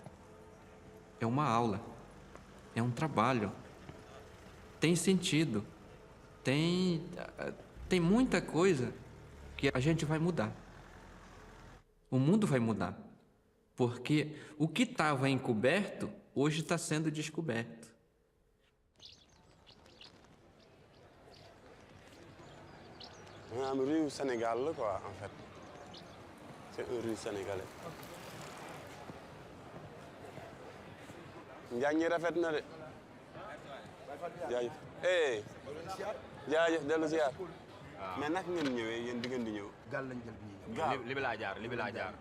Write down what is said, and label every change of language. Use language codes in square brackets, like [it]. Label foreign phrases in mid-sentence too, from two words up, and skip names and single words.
[pt] É uma aula. É um trabalho. Tem sentido. Tem muita coisa que a gente vai mudar. O mundo vai mudar. Porque o que estava encoberto, hoje está sendo descoberto. [fr] On a un rue au Sénégal, là, quoi, en fait. C'est un rue sénégalais. [wo] Njaañ ñi rafet na de. jaajëf. jaajëf dellu ziar. mais naka ngeen ñëwee yéen bi ngeen di ñëw. gaal lañ jël bi ñuy ñëw. gaal li bi laa jaar li bi laa jaar.